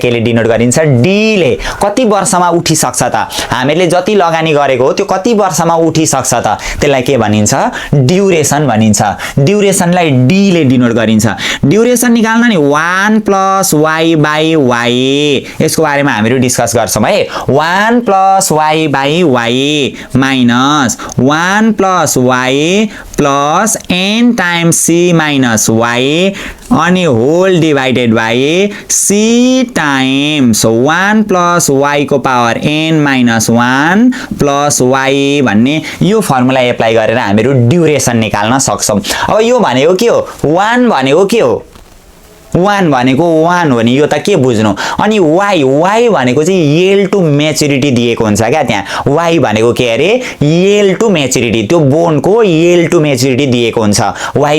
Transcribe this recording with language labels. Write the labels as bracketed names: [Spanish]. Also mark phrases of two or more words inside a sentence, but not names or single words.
[Nepali] केले डिनोट गरिन्छ डी ले कति वर्षमा उठिसक्छ त हामीले जति लगानी गरेको हो त्यो कति वर्षमा उठिसक्छ त त्यसलाई के भनिन्छ ड्युरेसन भनिन्छ ड्युरेसनलाई डी ले डिनोट गरिन्छ ड्युरेसन निकाल्न नि 1 + y / y यसको बारेमा हामीहरु डिस्कस गर्छौं है 1 + y / y [English] minus 1 + y plus n times c minus y [Nepali] अनि [English] whole divided by c [Nepali] times 1 + y को पावर [English] n minus 1 plus y [Nepali] भन्ने यो फर्मुला एप्लाई गरेर हामीहरु ड्युरेसन निकाल्न सक्छौं अब यो भनेको के हो 1 भनेको के हो 1 भनेको 1 हो नि यो त के बुझ्नु अनि y भनेको चाहिँ [English] yield to maturity [Nepali] दिएको हुन्छ क्या त्यहाँ y भनेको के अरे [English] yield to maturity [Nepali] त्यो बोन्डको [English] yield to maturity [Nepali] दिएको हुन्छ y